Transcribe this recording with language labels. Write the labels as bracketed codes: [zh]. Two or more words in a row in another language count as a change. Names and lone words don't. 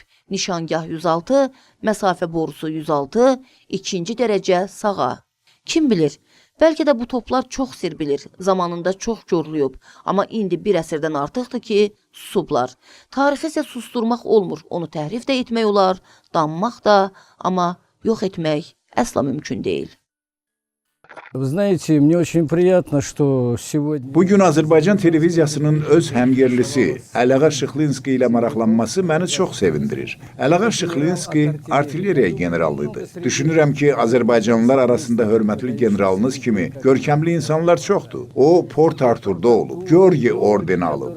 [az] Nişangah 106, məsafə borusu 106, ikinci dərəcə sağa. Kim bilir? Bəlkə də bu toplar çox sir bilir, zamanında çox görülüb, amma indi bir əsrdən artıqdır ki, susublar. Tarixi isə susturmaq olmur, onu təhrif də etmək olar, danmaq da, amma yox etmək əsla mümkün deyil. [ru] Вы знаете, мне очень приятно, что сегодня... [az] Bugün Azərbaycan televiziyasının öz həmyerlisi Ələğa Şıxlinski ilə maraqlanması məni çox sevindirir. Ələğa Şıxlinski artilleriya generalı idi. Düşünürəm ki, Azərbaycanlılar arasında hörmətli generalınız kimi görkəmli insanlar çoxdur. O, Port Artur'da olub, Georgi ordeni alıb.